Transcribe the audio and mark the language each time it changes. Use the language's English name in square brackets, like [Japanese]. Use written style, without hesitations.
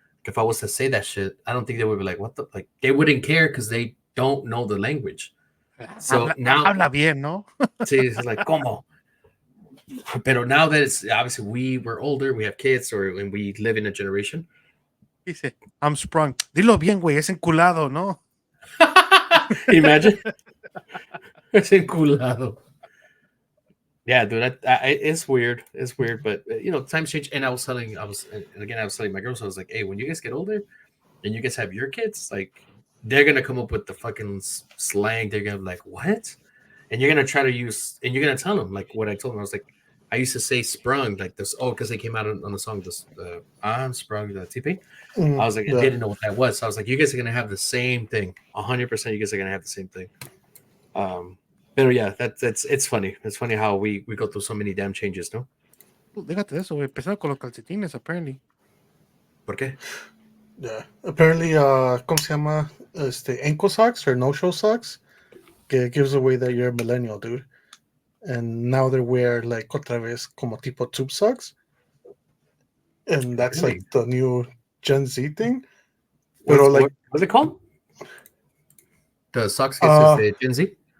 [English] If I was to say that shit, I don't think they would be like, what the, like, they wouldn't care because they don't know the language. So now, [Spanish] Habla bien, ¿no? [English] see, it's like, [Spanish] como? [English] But now that it's obviously we're older, we have kids, and we live in a generation. [Spanish] Dice, [English] I'm sprung. [Spanish] Dilo bien, güey, es enculado, ¿no? [English] Imagine. [Spanish] Es enculado. [English] Yeah, dude, it's weird. It's weird, but times change. And I was telling my girls, I was like, hey, when you guys get older and you guys have your kids, like, they're gonna come up with the fucking slang. They're gonna be like, what? And you're gonna try to use, and you're gonna tell them like what I told them. I was like, I used to say sprung like this. Oh, because they came out on the song this I'm sprung the TP. I was like, I Yeah. didn't know what that was. So I was like, you guys are gonna have the same thing. 100%. You guys are gonna have the same thing. But yeah, it's funny. It's funny how we go through so many damn changes, no? [Spanish] Déjate de eso, güey. Empezaron con los calcetines, [English] apparently. [Spanish] ¿Por qué? [English] Yeah. [Spanish] Apparently, ¿cómo se llama? [English] Ankle socks or no-show socks. [Spanish] Que [English] gives away that you're a millennial, dude. And now they wear like [Spanish] otra vez como tipo [English] tube socks. And that's Really? like the new Gen Z thing. What's, [Spanish] Pero [English] like, what's it called? The socks [Spanish] que es de [English] Gen Z?